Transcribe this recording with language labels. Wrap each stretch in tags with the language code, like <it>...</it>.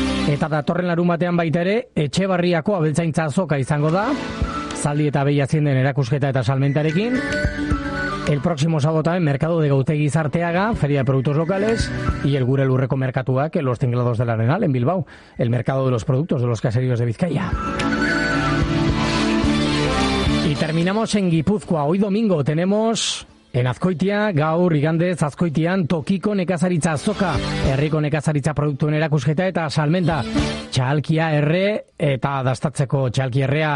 <eu>Eta datorren larun batean baita ere, Etxebarriako abeltzaintza azoka izango da, zaldi eta behi azienden erakusketa eta salmentarekin.</eu> <es>El próximo sábado también, Mercado de Gautegui Zarteaga, Feria de Productos Locales, y el Gure Lurreko Merkatuak, en los Tinglados del Arenal, en Bilbao, el Mercado de los Productos de los Caseríos de Vizcaya. terminamos en Gipuzkoa. Hoy domingo tenemos en Azkoitia,</es> <eu>gaur igandez Azkoitian, tokiko nekazaritza azoka, herriko nekazaritza produktuen erakusketa eta salmenta. Txahalkia erre eta dastatzeko txahalki errea.</eu>